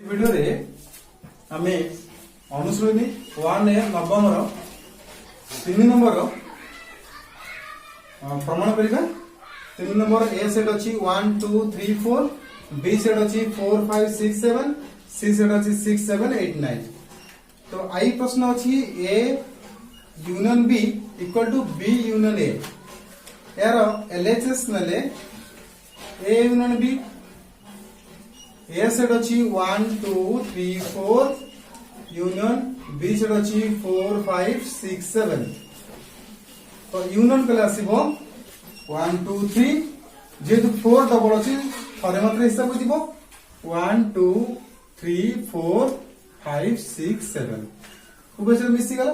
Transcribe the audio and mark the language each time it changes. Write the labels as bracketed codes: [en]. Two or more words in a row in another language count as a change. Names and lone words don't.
[or] ଭିଡିଓ ରେ ଆମେ ଅନୁଶ୍ରେଣୀ 1 ଏ ନବମ ର 3 ନମ୍ବର ପ୍ରମାଣ କରିବା। 3 ନମ୍ବର ଏ ସେଟ ଅଛି 1 2 3 4, ବି ସେଟ ଅଛି 4 5 6 7, ସି ସେଟ ଅଛି 6 7 8 9। ତ ଆଇ ପ୍ରଶ୍ନ ଅଛି [en] A union B equal to B union A. [or] ଯାର ଏଲଏଚଏସ ନଲେ [en] A union B [or] ଏ ସେଟ ଅଛି 1 2 3 4 [en] union B [or] ସେଟ ଅଛି 4 5 6 7। ତ ୟୁନିଅନ କଲେ ଆସିବ 1 2 3 ଯେତୁ 4 ଡବଲ ଅଛି ଥରେ ମାତ୍ର ହିସାବ ଦେବ 1 2 3 4 5 6 7 ଖୁବ ସେ ମିଶି ଗଲା।